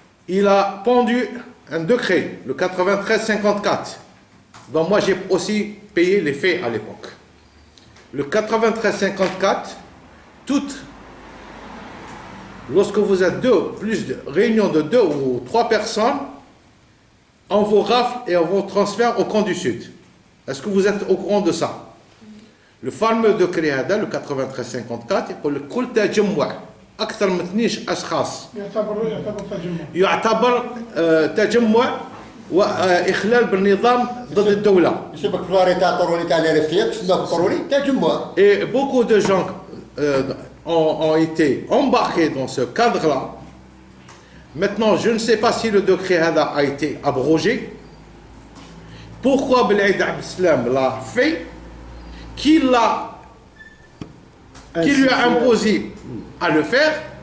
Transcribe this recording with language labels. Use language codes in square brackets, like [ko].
[fr] Il a pendu un décret, le 93-54, dont moi j'ai aussi payé les faits à l'époque. Le 93-54, lorsque vous êtes plus de réunions de 2 ou 3 personnes, on vous rafle et on vous transfère au camp du Sud. Est-ce que vous êtes au courant de ça? Le fameux décret [ar] هذا, le 93-54, يقول لك كل تجمع أكثر من 12 أشخاص يعتبر تجمع وإخلال بالنظام ضد الدولة. يسبك فلاري تاع طرولي تاع لي ريفتيك، سنوك طرولي تجمع. [fr] Et beaucoup de gens ont été embarqués dans ce cadre-là. Maintenant, je ne sais pas si le décret هذا a été abrogé. Pourquoi Belaïd Abdeslam l'a fait? Qui lui a imposé à le faire?